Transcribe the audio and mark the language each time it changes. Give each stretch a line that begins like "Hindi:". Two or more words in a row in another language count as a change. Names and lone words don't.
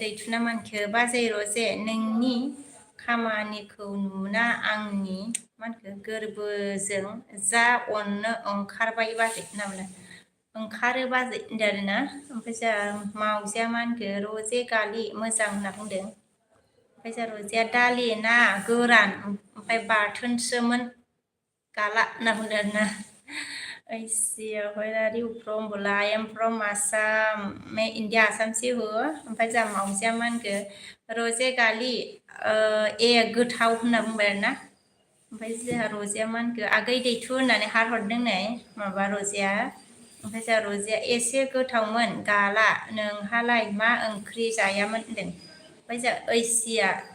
Bodo: दैथुना मा होनखो बाजै रजे नोंनि खामानिखौ नुना आंनि मा होनखो गोरबोजों जा अननो ओंखारबाय बाजै होनना बुंदों ओंखारो बाजै होनदो आरोना ओमफ्राय जोंहा मावजिया मा होनखो रजे गालि मोजां होनना बुंदों ओमफ्राय जोंहा रजेया दालि ना गोरान ओमफ्राय बाथोनसोमोन गाला होनना बुंदो आरोना
English: where are you from
Bodo: बोला
English: I am from Assam
Hindi: मैं इंडिया आसाम से हूँ
Bodo: ओमफ्राय जोंहा मावजिया मा होनखो रजे गालि गोथाव होनना बुंबाय आरोना ओमफ्राय जोंहा रजेया मा होनखो आगै दैथु होननानै हार हरदों नै माबा रजेया ओमफ्राय जोंहा रजेया एसे गोथावमोन गाला नोंहालाय मा ओंख्रि जायामोन होनदों ओमफ्राय जोंहा ओइसिया